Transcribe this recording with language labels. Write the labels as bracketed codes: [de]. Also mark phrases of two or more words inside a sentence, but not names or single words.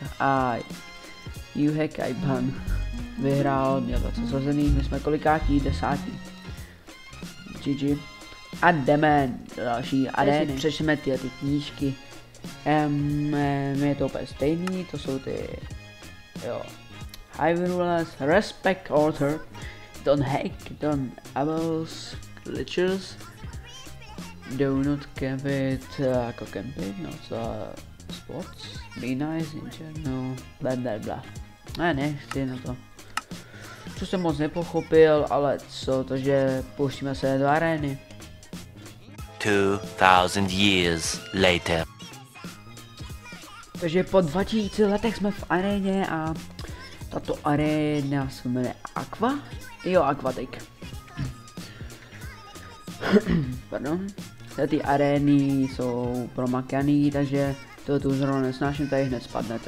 [cs] A Juhek Aiban vyhrál, měl 20 zrozených, my jsme kolikátí, 10. GG. A jdeme do další arény. Přečteme ty knížky. Je to úplně stejný, to jsou ty, jo. [en] High rulers, respect author, don't hack, don't abuse glitches, do not camp it, [cs] jako camping, no co, [en] sports, be nice in general, bla bla bla. [cs] Nechci na to. Co jsem moc nepochopil, ale co, takže pouštíme se do arény. [en] 2000 years later. [cs] Takže po 2000 letech jsme v aréně a tato aréna se jmenuje Aqua? Jo, Aquatic. Pardon. Ty arény jsou promakaný, takže to tu zrovna nesnáším, tady hned spadnete.